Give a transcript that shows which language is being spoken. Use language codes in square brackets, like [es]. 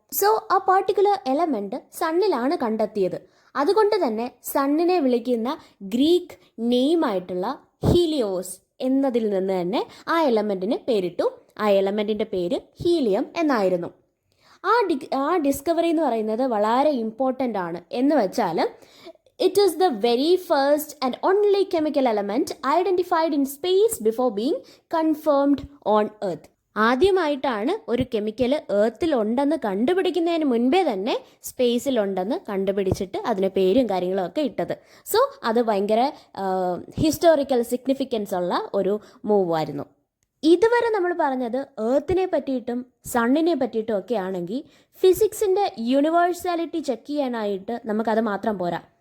[ml] So ആ particular element സണ്ണിലാണ് കണ്ടെത്തിയത്. അതുകൊണ്ട് തന്നെ സണ്ണിനെ വിളിക്കുന്ന ഗ്രീക്ക് നെയിമായിട്ടുള്ള ഹീലിയോസ് എന്നതിൽ നിന്ന് തന്നെ ആ എലമെൻറ്റിന് പേരിട്ടു. ആ എലമെൻറ്റിൻ്റെ പേര് ഹീലിയം എന്നായിരുന്നു. ആ ഡിസ്കവറി എന്ന് പറയുന്നത് വളരെ ഇമ്പോർട്ടൻ്റ് ആണ്. എന്ന് വെച്ചാൽ [en] it is the very first and only chemical element identified in space before being confirmed on Earth. [ml] ആദ്യമായിട്ടാണ് ഒരു കെമിക്കൽ എർത്തിലുണ്ടെന്ന് കണ്ടുപിടിക്കുന്നതിന് മുൻപേ തന്നെ സ്പേസിലുണ്ടെന്ന് കണ്ടുപിടിച്ചിട്ട് അതിന് പേരും കാര്യങ്ങളും ഒക്കെ ഇട്ടത്. സോ അത് ഭയങ്കര ഹിസ്റ്റോറിക്കൽ സിഗ്നിഫിക്കൻസ് ഉള്ള ഒരു മൂവായിരുന്നു. ഇതുവരെ നമ്മൾ പറഞ്ഞത് എർത്തിനെ പറ്റിയിട്ടും സണ്ണിനെ പറ്റിയിട്ടും ഒക്കെ ആണെങ്കിൽ ഫിസിക്സിൻ്റെ യൂണിവേഴ്സാലിറ്റി ചെക്ക് ചെയ്യാനായിട്ട് നമുക്കത് മാത്രം പോരാ.